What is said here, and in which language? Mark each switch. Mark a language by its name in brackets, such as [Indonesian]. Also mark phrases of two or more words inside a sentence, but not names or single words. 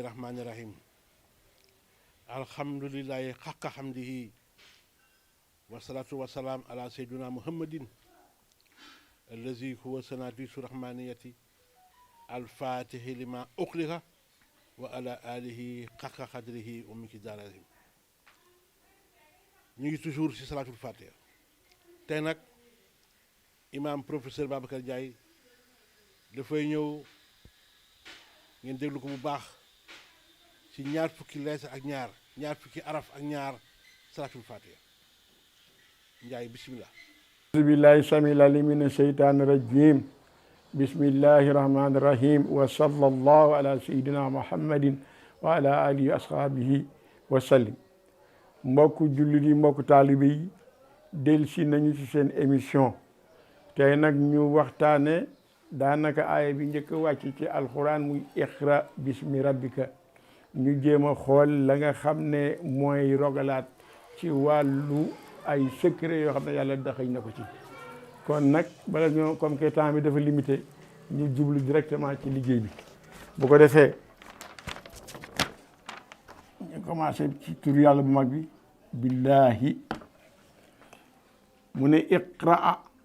[Arabic] الرحمن الرحيم الحمد لله حق حمده والصلاة والسلام على سيدنا محمد الذي هو سناديس الرحمانية الفاتح لما أغلق وعلى آله حق قدره ومقداره [Wolof] ñu ngi toujours ci salaatul fatiha tey nag imam professeur Babacar Ndiaye dafay ñëw ngeen déglu ko bu baax ci ñaar fukki lettre ak ñaar fukki araf ak ñaar salaatul fatiha Ndiaye bismillah [Arabic] بالله السميع العليم من الشيطان الرجيم بسم الله الرحمن الرحيم وصلى الله على سيدنا محمد وعلى آله وأصحابه وسلم [Wolof] mbokku jullit yi mbokku taalibe yi delsi nañu ci seen émission tey nag ñu waxtaane daanaka aaya bi njëkk wàcc ci alxuraan muy [Arabic] اقرأ باسم ربك [Wolof] ñu jéem a xool la nga xam ne mooy rogalaat ci wàllu ay secret yoo xam ne yàlla daxañ na ko ci kon nag bala ñoo [French] comme que [Wolof] temps bi dafa limité ñu jublu directement ci liggéey bi bu ko defee ñu commencé ci tur yàlla bu mag bi billahi mu ne iqra